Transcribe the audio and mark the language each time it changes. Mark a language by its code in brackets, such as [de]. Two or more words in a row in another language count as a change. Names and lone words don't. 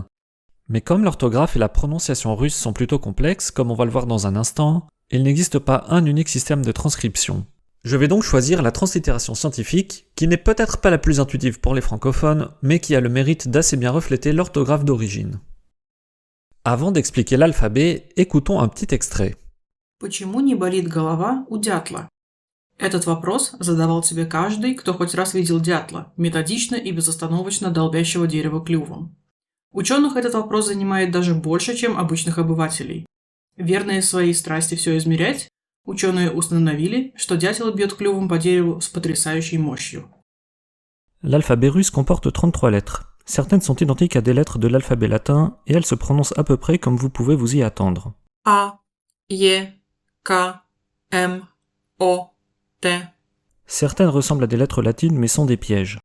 [fr] Mais comme l'orthographe et la prononciation russe sont plutôt complexes, comme on va le voir dans un instant, il n'existe pas un unique système de transcription. Je vais donc choisir la translittération scientifique, qui n'est peut-être pas la plus intuitive pour les francophones, mais qui a le mérite d'assez bien refléter l'orthographe d'origine. Avant d'expliquer l'alphabet, écoutons un petit extrait. [ru] Почему не болит голова у дятла? Этот вопрос задавал себе каждый, кто хоть раз видел дятла, методично и безостановочно долбящего дерево клювом. Ученых этот вопрос занимает даже больше, чем обычных обывателей. Верные своей страсти все измерять, ученые установили, что дятел бьет клювом по дереву с потрясающей мощью. [fr] L'alphabet russe comporte 33 lettres. Certaines sont identiques à des lettres de l'alphabet latin et elles se prononcent à peu près comme vous pouvez vous y attendre. A, E, K, M, O, T. Certaines ressemblent à des lettres latines mais sont des pièges.